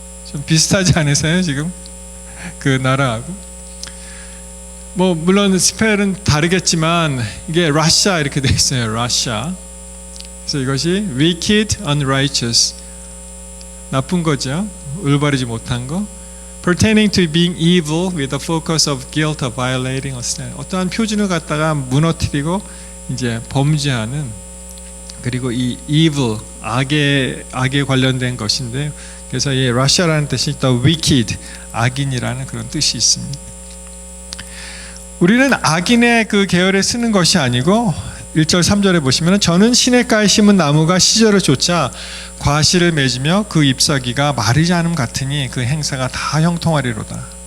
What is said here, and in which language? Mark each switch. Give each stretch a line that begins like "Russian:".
Korean: 좀 비슷하지 않으세요? 지금 그 나라하고. 뭐 물론 스펠은 다르겠지만 이게 러시아 이렇게 돼 있어요. 러시아. 그래서 이것이
English: wicked, unrighteous,
Korean: 나쁜 거죠. 올바르지 못한 거.
English: pertaining to being evil with a focus of guilt of violating a standard.
Korean: 어떠한 표준을 갖다가 무너뜨리고 이제 범죄하는, 그리고 이 evil, 악에 관련된 것인데, 그래서 이 러시아라는 뜻이 또 wicked, 악인이라는 그런 뜻이 있습니다. 우리는 악인의 그 계열에 쓰는 것이 아니고 1절 3절에 보시면 저는 시냇가에 심은 나무가 시절을 쫓아 과실을 맺으며 그 잎사귀가 마르지 않음 같으니 그 행사가 다 형통하리로다.